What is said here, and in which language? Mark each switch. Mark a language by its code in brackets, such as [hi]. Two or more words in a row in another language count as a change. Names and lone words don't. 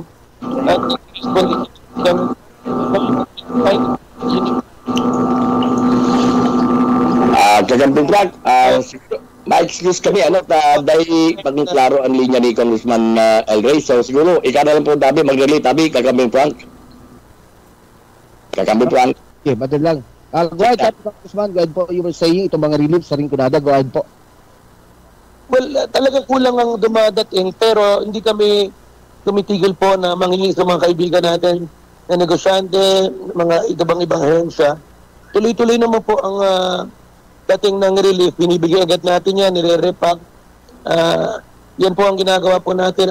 [tl] At Kagamping Frank, ma-excuse kami dahil maging klaro ang linya ni Congressman El Rey. So siguro, ikaw na lang po tabi, mag-relate tabi, Kagamping Frank. Kagamping Frank. Okay, madal lang. [en] Go ahead, Congressman. Go ahead po. You were saying [tl] itong mga [en] relief [tl] sa Rinconada. [en] Go ahead po. [tl] Well, talagang kulang ang dumadating pero hindi kami tumitigil po na manghingi sa mga kaibigan natin na negosyante, mga ibang ahensya. Tuloy-tuloy naman po ang dating ng relief. Binibigay agad natin yan, nire-repack. Yan po ang ginagawa po natin.